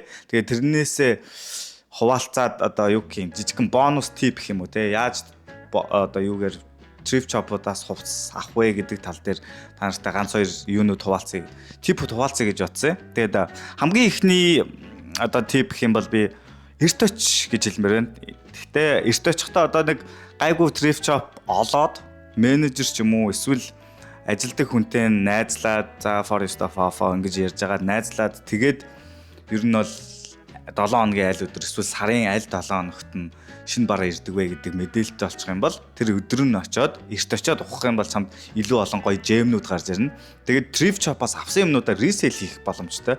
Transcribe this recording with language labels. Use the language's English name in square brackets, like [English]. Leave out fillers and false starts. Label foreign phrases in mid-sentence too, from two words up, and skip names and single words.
[Mongolian] Тэгээд тэрнээсээ хуваалцаад одоо юу гэх юм жижигхэн бонус тип гэх юм уу те яаж одоо юугээр [English] thrift shop- [Mongolian] уудаас хувцас авах вэ гэдэг тал дээр та нартай ганц хоёр юунууд хуваалцъя. Типүүд хуваалцъя гэж бодсон. Тэгээд хамгийн ихний одоо тип гэх юм бол би эрт оч гэж хэлмээр байна. Гэхдээ эрт очихдоо одоо нэг гайгүй [English] thrift shop [Mongolian] олоод менежер ч юм уу эсвэл ажилдаг хүнтэй найзлаад за forest of ofo ингэж ярьж байгаа найзлаад тэгээд ер нь бол 7 хоногийн аль өдөр эсвэл сарын аль 7 хоногт нь шинэ бараа ирдэг вэ гэдэг мэдээлэлтэй болчих юм бол тэр өдөр нь очиод эрт очиод ухах юм бол чамд илүү олон гоё жемнүүд гарч ирнэ. Тэгээд [English] thrift shop- [Mongolian] аас авсан юмнуудаа resale хийх боломжтой.